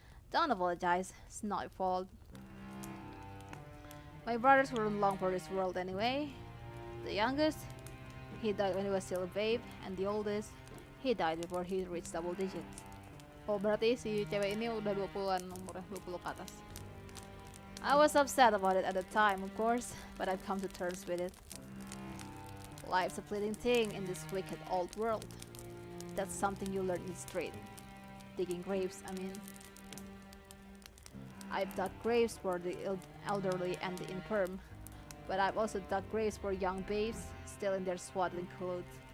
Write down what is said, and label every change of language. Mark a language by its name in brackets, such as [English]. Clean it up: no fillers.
[English] Don't apologize, it's not your fault. My brothers weren't long for this world anyway. The youngest, he died when he was still a babe, and the oldest, he died before he reached double digits. [Indonesian] Oh, berarti si cewek ini udah 20-an umurnya, 20 ke atas. [English] I was upset about it at the time, of course, but I've come to terms with it. Life's a fleeting thing in this wicked old world. That's something you learn in the street. Digging graves, I mean. I've dug graves for the elderly and the infirm, but I've also dug graves for young babes still in their swaddling clothes.